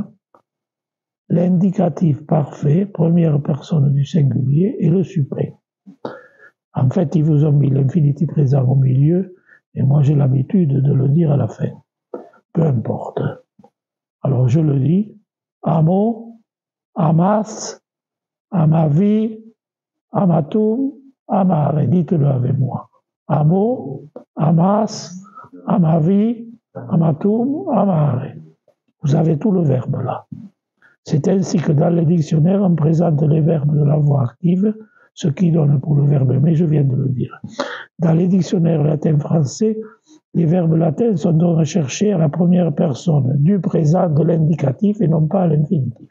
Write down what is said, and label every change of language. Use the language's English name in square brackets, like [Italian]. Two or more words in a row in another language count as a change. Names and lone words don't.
[French] L'indicatif parfait, première personne du singulier, et le suprême. En fait, ils vous ont mis l'infinitif présent au milieu, et moi j'ai l'habitude de le dire à la fin. Peu importe. Alors je le dis, [Latin] amo, amas, amavi, amatum, amare. [French] Dites-le avec moi. [Latin] Amo, amas, amavi, amatum, amare. [French] Vous avez tout le verbe là. C'est ainsi que dans les dictionnaires, on présente les verbes de la voix active, ce qui donne pour le verbe aimer, je viens de le dire. Dans les dictionnaires latins-français, les verbes latins sont donc recherchés à la première personne du présent de l'indicatif et non pas à l'infinitif.